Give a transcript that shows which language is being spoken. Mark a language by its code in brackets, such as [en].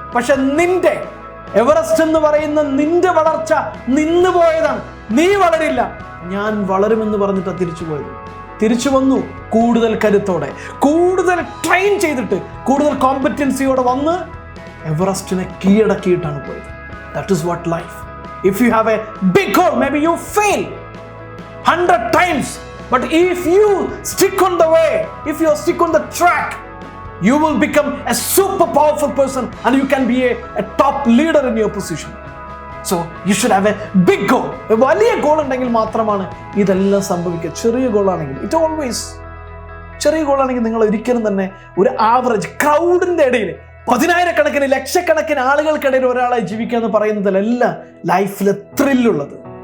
[ml] പക്ഷെ നിന്റെ എവറസ്റ്റ് എന്ന് പറയുന്ന നിന്റെ വളർച്ച നിന്നു പോയതാണ്, നീ വളരില്ല. ഞാൻ വളരുമെന്ന് പറഞ്ഞിട്ടാണ് തിരിച്ചു പോയത്. തിരിച്ചു വന്നു കൂടുതൽ കരുത്തോടെ, കൂടുതൽ ട്രെയിൻ ചെയ്തിട്ട്, കൂടുതൽ കോമ്പറ്റൻസിയോടെ വന്ന് എവറസ്റ്റിനെ കീഴടക്കിയിട്ടാണ് പോയത്. [en] That is what life. If you have a big goal, maybe you fail 100 times, but if you stick on the way, if you stick on the track, you will become a super powerful person and you can be a top leader in your position. So you should have a big goal. [ml] A വലിയ goal ഉണ്ടെങ്കിൽ മാത്രമാണ് ഇതെല്ലാം സംഭവിക്കുക. ചെറിയ ഗോളാണെങ്കിൽ ചെറിയ ഗോളാണെങ്കിൽ നിങ്ങൾ ഒരിക്കലും തന്നെ ഒരു ആവറേജ് ക്രൗഡിന്റെ ഇടയിൽ, 10,000-കണക്കിന് ലക്ഷക്കണക്കിന് ആളുകൾക്കിടയിൽ ഒരാളായി ജീവിക്കുക എന്ന് പറയുന്നതിലല്ല ലൈഫിൽ ത്രില്ലുള്ളത്.